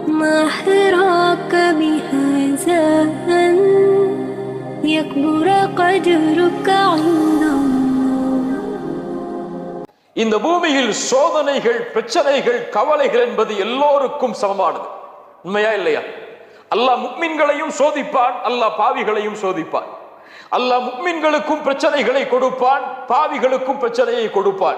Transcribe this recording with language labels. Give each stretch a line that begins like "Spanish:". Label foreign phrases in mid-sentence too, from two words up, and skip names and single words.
Arabic: ما حراك بهذا أن يكبر قدرك عند الله.
Tamil: இந்த பூமியில் சோதனைகள், பிரச்சனைகள், கவலைகள் என்பது எல்லோருக்கும் சமமானது. உண்மையா இல்லையா? அல்லாஹ் முக்மின்களையும் சோதிப்பான், அல்லாஹ் பாவிகளையும் சோதிப்பான். அல்லாஹ் முக்மின்களுக்கும் பிரச்சனைகளை கொடுப்பான், பாவிகளுக்கும் பிரச்சனையை கொடுப்பான்.